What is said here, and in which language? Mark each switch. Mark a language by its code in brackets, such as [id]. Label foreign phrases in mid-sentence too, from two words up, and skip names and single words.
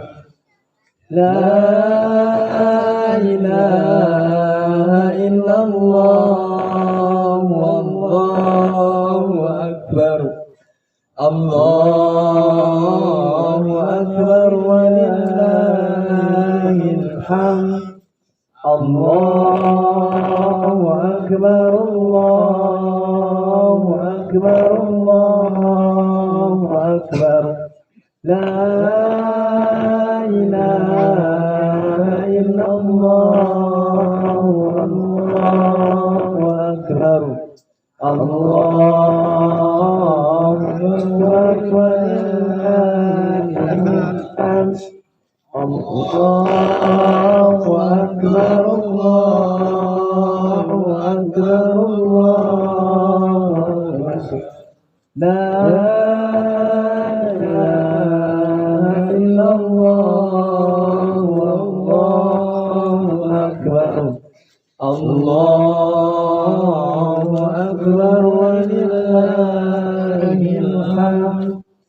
[ar] لا إله إلا الله والله أكبر. الله أكبر ولله الحمد. الله أكبر الله أكبر الله أكبر. لا إله إلا الله الله أكبر. الله أكبر ولله الحمد. الله أكبر الله أكبر الله أكبر. لا إله إلا الله والله أكبر. الله أكبر ولله الحمد.